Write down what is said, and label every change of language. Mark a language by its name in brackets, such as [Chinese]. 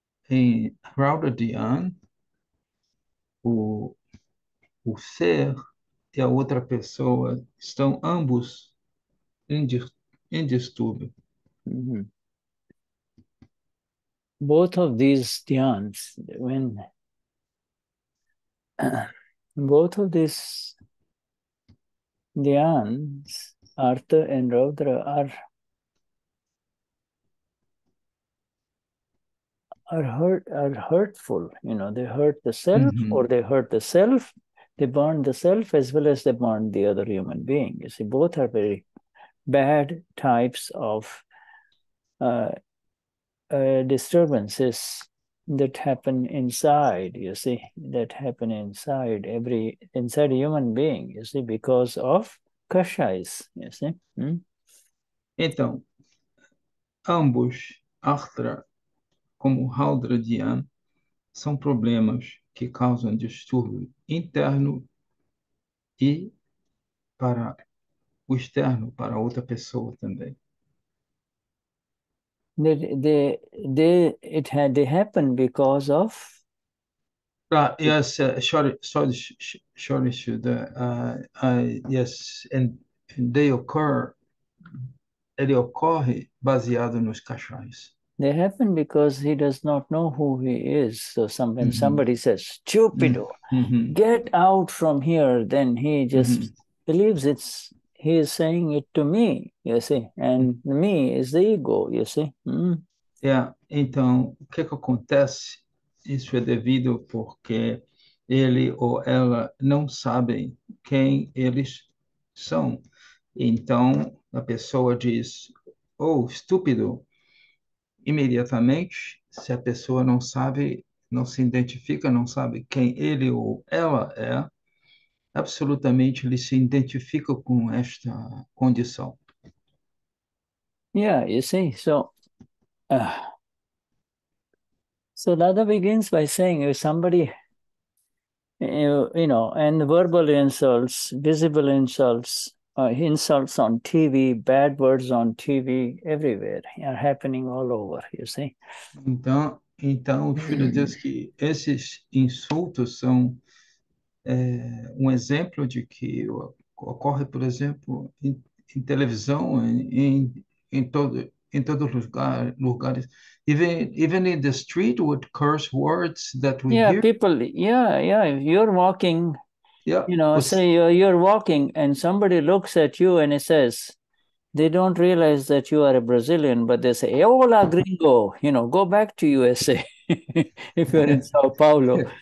[Portuguese] Em Raudra Dhyan, o ser e a outra pessoa estão ambos em distúrbio. [English] Both of these dhyans, when both of these dhyans, Artha and Raudra, are hurtful. They hurt the self, or they hurt the self. They burn the self as well as they burn the other human being. You see, both are very bad types of disturbances that happen inside, you see, that happen inside a human being, you see, because of kashais, you see. [Portuguese] Então, ambos, Arthra como Raudra Dhyan, são problemas que causam distúrbio interno e para o externo, para outra pessoa também. [English] They they happen because of. Yes, sorry, Shuddha. Yes, and they occur, [Portuguese] ele ocorre baseado nos cachais. [English] They happen because he does not know who he is. So when somebody says, "Stupido, get out from here," then he just believes he is saying it to me, you see, and me is the ego, you see. [Portuguese] Então, o que acontece? Isso é devido porque ele ou ela não sabem quem eles são. Então, a pessoa diz, oh, estúpido. Imediatamente, se a pessoa não sabe, não se identifica, não sabe quem ele ou ela é, absolutamente ele se identifica com esta condição. [English] Yeah, you see, so Dada begins by saying if somebody, and verbal insults, visible insults, insults on TV, bad words on TV, everywhere, are happening all over, you see. [Portuguese] Então o Shuddha diz que esses insultos são um exemplo de que ocorre, por exemplo, em televisão, em todos os lugares. [English] Even in the street with curse words that we hear. People, if you're walking, say you're walking and somebody looks at you and it says, they don't realize that you are a Brazilian, but they say, [Spanish] hola gringo, [English] go back to USA if you're in Sao Paulo.